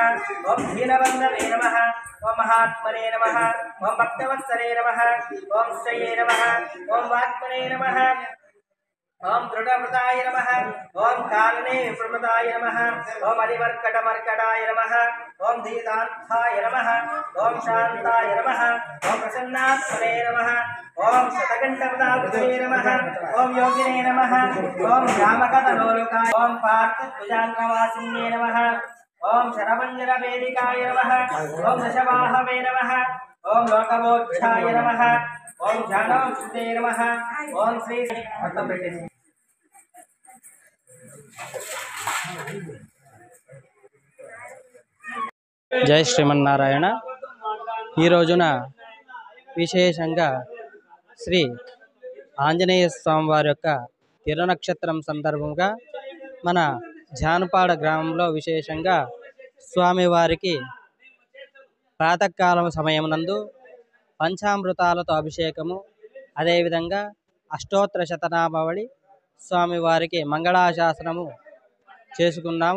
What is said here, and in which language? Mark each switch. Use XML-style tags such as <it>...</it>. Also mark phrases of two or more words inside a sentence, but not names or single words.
<sa>ఓం ధీనవందనే నమః. ఓం మహాత్మనే నమః. ఓం భక్తవత్సలే నమః. ఓం శ్రయే నమః. ఓం వాత్మనే నమః. ओम दृढ़व्रताय नमः। ओम कालने प्रमदाय नमः। ओम अरिवर्कटमर्कटाय नमः। ओम धीतार्थाय नमः। ओम शांताय नमः। ओम प्रसन्नात्मने नमः। ओम शतकंठपदाब्धे नमः। ओम योगिने नमः। ओम रामकथलोलुकाय। ओम पार्थभुजाङ्गवासिन्ये नमः। ओम शरमञ्जनवेदिकाय नमः। ओम दशवाहवे नमः। ओम लोकमोक्षाय नमः। ओम ज्ञानोक्षते नमः। ओम श्री</sa> <te>జై శ్రీమన్నారాయణ. ఈ రోజున విశేషంగా శ్రీ ఆంజనేయ స్వామి వారి యొక్క తిరునక్షత్రం సందర్భంగా మన జానపాడ గ్రామంలో విశేషంగా స్వామివారికి ప్రాతకాలం సమయం నందు పంచామృతాలతో అభిషేకము, అదేవిధంగా అష్టోత్తర శతనామావళి స్వామివారికి మంగళాశాసనము చేసుకున్నాము.</te>